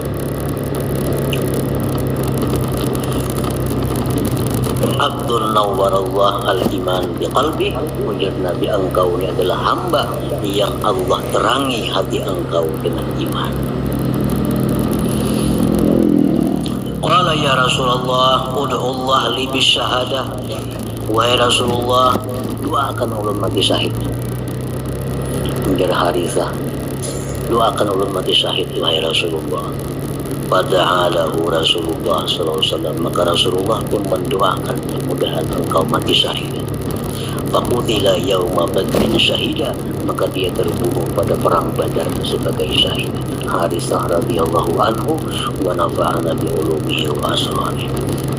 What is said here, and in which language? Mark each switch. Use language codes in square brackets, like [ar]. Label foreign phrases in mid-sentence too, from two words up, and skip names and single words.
[ar] عبد نور الله الإيمان بقلبي, [id] ujar Nabi, engkau ini adalah hamba yang Allah terangi hati engkau dengan iman. [ar] قال يا رسول الله ادع الله لي بالشهادة. [bjn] Wahai Rasulullah, doakan ulun mati syahid. Ujar Harithah, doakan ulun mati syahid wahai Rasulullah. [ar] فدعا له رسول الله ﷺ, [id] maka Rasulullah pun mendoakan mudah-mudahan engkau mati syahid. [ar] فقتل يوم بدر شهيدا, [id] maka dia terbunuh pada perang Badar sebagai syahid. [ar] حارثة رضي الله عنه ونفعنا بعلومه وأسراره.